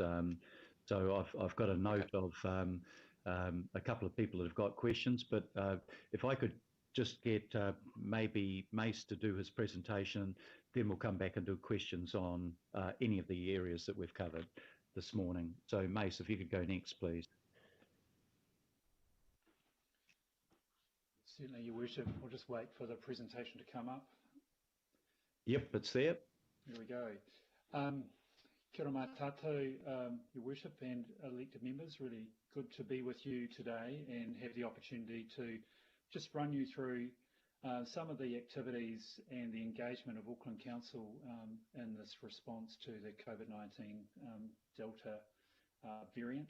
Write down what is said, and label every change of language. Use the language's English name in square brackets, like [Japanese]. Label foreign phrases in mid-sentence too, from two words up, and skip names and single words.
[English] So I've got a note of a couple of people that have got questions, but if I could just get maybe Mace to do his presentation, then we'll come back and do questions on any of the areas that we've covered this morning. So Mace, if you could go next, please. Certainly, Your Worship. We'll just wait for the presentation to come up. Yep, it's there. Here we go. [Māori] Kia ora tātou, [English] Your Worship and elected members. Really good to be with you today and have the opportunity to just run you through Some of the activities and the engagement of Auckland Council in this response to the COVID-19 Delta variant.